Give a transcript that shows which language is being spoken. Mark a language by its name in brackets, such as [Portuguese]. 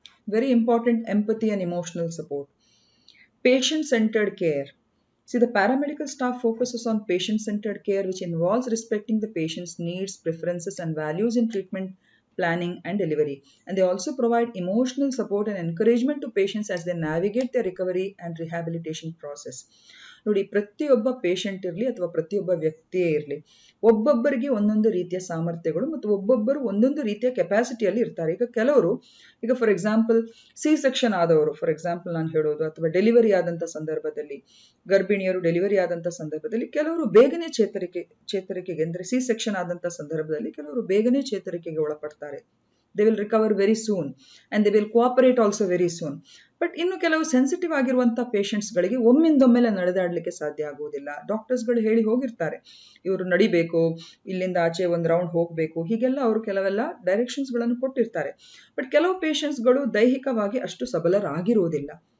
[English] Very important, empathy and emotional support. Patient-centered care. See, the paramedical staff focuses on patient-centered care, which involves respecting the patient's needs, preferences, and values in treatment planning and delivery. And they also provide emotional support and encouragement to patients as they navigate their recovery and rehabilitation process. [Kannada] ನೋಡಿ, ಪ್ರತಿಯೊಬ್ಬ patient ಇರಲಿ ಅಥವಾ ಪ್ರತಿಯೊಬ್ಬ ವ್ಯಕ್ತಿಯೇ ಇರಲಿ, ಒಬ್ಬೊಬ್ಬರಿಗೆ ಒಂದೊಂದು ರೀತಿಯ ಸಾಮರ್ಥ್ಯಗಳು ಮತ್ತು ಒಬ್ಬೊಬ್ಬರು ಒಂದೊಂದು ರೀತಿಯ ಕೆಪಾಸಿಟಿಯಲ್ಲಿ ಇರ್ತಾರೆ. ಈಗ [English] for example [Kannada] ಸಿ ಸೆಕ್ಷನ್ ಆದವರು, ಫಾರ್ ಎಕ್ಸಾಂಪಲ್ ನಾನು ಹೇಳೋದು, ಅಥವಾ ಡೆಲಿವರಿ ಆದಂಥ ಸಂದರ್ಭದಲ್ಲಿ, ಗರ್ಭಿಣಿಯರು ಡೆಲಿವರಿ ಆದಂಥ ಸಂದರ್ಭದಲ್ಲಿ ಕೆಲವರು ಬೇಗನೆ ಚೇತರಿಕೆಗೆ ಅಂದರೆ ಸಿ ಸೆಕ್ಷನ್ ಆದಂಥ ಸಂದರ್ಭದಲ್ಲಿ ಕೆಲವರು ಬೇಗನೆ ಚೇತರಿಕೆಗೆ ಒಳಪಡ್ತಾರೆ. [English] they will recover very soon and they will cooperate also very soon. [Kannada] But ಇನ್ನು ಕೆಲವು ಸೆನ್ಸಿಟಿವ್ ಆಗಿರುವಂಥ ಪೇಷಂಟ್ಸ್ಗಳಿಗೆ ಒಮ್ಮಿಂದೊಮ್ಮೆಲೆ ನಡೆದಾಡಲಿಕ್ಕೆ ಸಾಧ್ಯ ಆಗುವುದಿಲ್ಲ. ಡಾಕ್ಟರ್ಸ್ಗಳು ಹೇಳಿ ಹೋಗಿರ್ತಾರೆ, ಇವರು ನಡಿಬೇಕು, ಇಲ್ಲಿಂದ ಆಚೆ ಒಂದು ರೌಂಡ್ ಹೋಗಬೇಕು, ಹೀಗೆಲ್ಲ ಅವರು ಕೆಲವೆಲ್ಲ ಡೈರೆಕ್ಷನ್ಸ್ಗಳನ್ನು ಕೊಟ್ಟಿರ್ತಾರೆ. ಬಟ್ ಕೆಲವು ಪೇಷಂಟ್ಸ್ಗಳು ದೈಹಿಕವಾಗಿ ಅಷ್ಟು ಸಬಲರಾಗಿರುವುದಿಲ್ಲ.